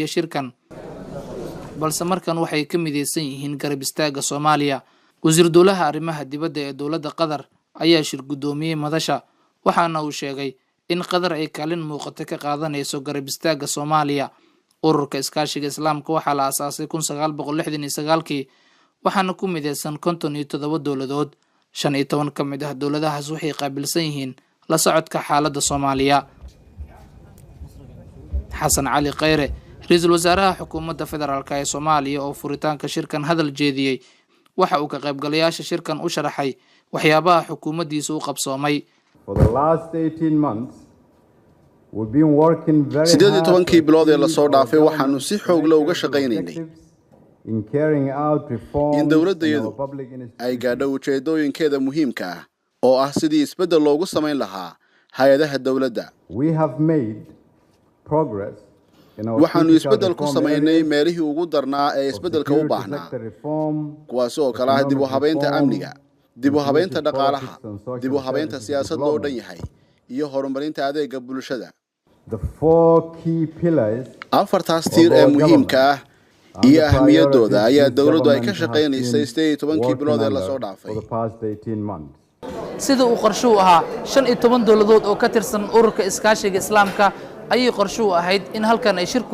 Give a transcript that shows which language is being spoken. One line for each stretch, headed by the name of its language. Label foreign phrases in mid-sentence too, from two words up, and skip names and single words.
Somali: shirkan balse markan waxay ka mideysan yihiin garab istaaga Soomaaliya wasiir dawlaha arrimaha dibadda ee dawladda Qatar ayaa shir gudoomiyay madasha waxaana uu sheegay in Qatar ay kaalin muuqata ka qaadanayso garab istaaga Soomaaliya ururka iskaashiga islaamka waxa la aasaasay 1969kii waxaana ku mideysan 57 dawladood 15 ka mid ah dawladahaas waxay qaabilsan yihiin la socodka xaaladda Soomaaliya Xasan Cali Khayre ra'iisul wasaaraha xukuumadda federaalka ee Soomaaliya oo furitaanka shirkan hadal jeediyay waxa uu ka qaybgalayaasha shirkan u sharaxay waxyaabaha xukuumaddiisu u qabsoomay
English: For the last 18 months, we've been working very hard
Somali: 18 bilood ee la soo dhaafay waxaanu si xoog leh uga shaqaynaynay
English: in carrying out reforms
Somali: in dawladdeedu
English: in our public
Somali: ay gaadho ujeedooyinkeeda muhiimka ah oo ah sidii isbedel loogu samayn lahaa hay'adaha dawladda.
English: We have made progress in our
Somali: waxaanu isbedel ku samaynay meelihii ugu darnaa ee isbedelka u baahnaa kuwaas oo kala ah dib u habeynta amniga dib u habeynta dhaqaalaha dib u habeynta siyaasadda oo dhan yahay iyo horumarinta adeegga bulshada.
English: The four key pillars
Somali: afartaas tiir ee muhiimka ah iyo ahmiyadooda ayaa dawladdu ay ka shaqaynaysay 18 bilood ee la soo dhaafay. sida uu qorsho u ahaa 15 dawladood oo ka tirsan ururka iskaashiga islaamka ayay qorsho u ahayd in halkan ay shir ku